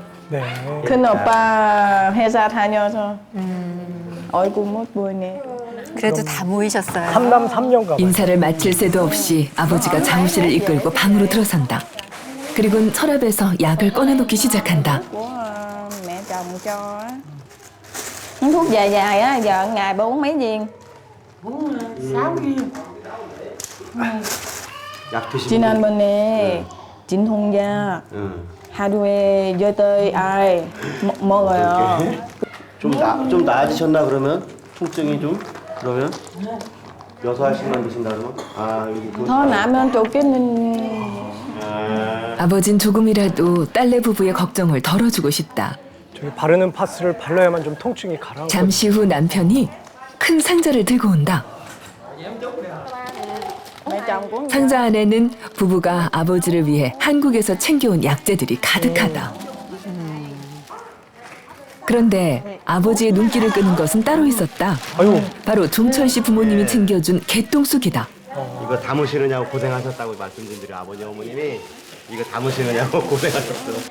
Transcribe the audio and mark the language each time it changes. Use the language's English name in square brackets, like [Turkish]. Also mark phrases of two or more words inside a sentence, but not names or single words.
[Korean] 네. 큰 오빠 회사 다녀서 얼굴 못 보네. 그래도 다 모이셨어요. 3남 3녀가 인사를 마칠 새도 없이 아버지가 자우 씨를 이끌고 방으로 들어선다. 그리고는 서랍에서 약을 꺼내놓기 시작한다. [Vietnamese] Của mẹ chồng cho á. Uống thuốc dài dài á, giờ ngày bà uống mấy viên? Uống 6viên. [Korean] 약 드시고. 지난번에 진통약 하루에 8알 먹어요. 좀 나아지셨나 그러면? 통증이 좀? 그러면? 6알씩만 드신다 그러면? 여기 더 나면 좋겠는. 아버진 조금이라도 딸내 부부의 걱정을 덜어주고 싶다. 저기 바르는 파스를 발라야만 좀 통증이 가라앉고. 잠시 후 남편이 큰 상자를 들고 온다. [Vietnamese] Mẹ chồng của [Korean] 상자 안에는 부부가 아버지를 위해 한국에서 챙겨온 약재들이 가득하다. 그런데 아버지의 눈길을 끄는 것은 따로 있었다. 아유. 바로 종철 씨 부모님이 챙겨준 개똥쑥이다. 이거 담으시느냐고 고생하셨다고 말씀드린 아버님 어머님이 이거 담으시느냐고 고생하셨어.